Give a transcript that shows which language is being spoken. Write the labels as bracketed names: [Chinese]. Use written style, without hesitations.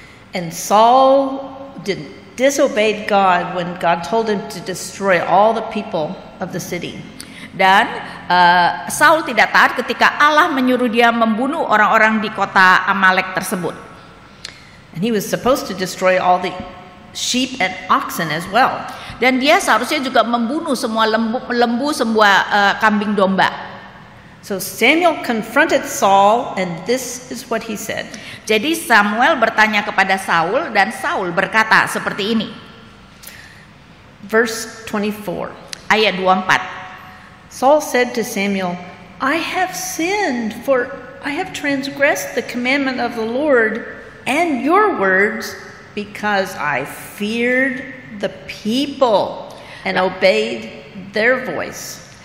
[English] And Saul disobeyed God when God told him to destroy all the people of the city. [Indonesian] Dan Saul tidak taat ketika Allah menyuruh dia membunuh orang-orang di kota Amalek tersebut. [English] And he was supposed to destroy all the sheep and oxen as well. [Indonesian] Dan dia seharusnya juga membunuh semua lembu semua kambing domba. [English] So Samuel confronted Saul, and this is what he said. [Indonesian] Jadi Samuel bertanya kepada Saul, dan Saul berkata seperti ini. [English] Verse 24. [Indonesian] Ayat 24. [English] Saul said to Samuel, I have sinned, for I have transgressed the commandment of the Lord and your words, because I feared the people and obeyed their voice.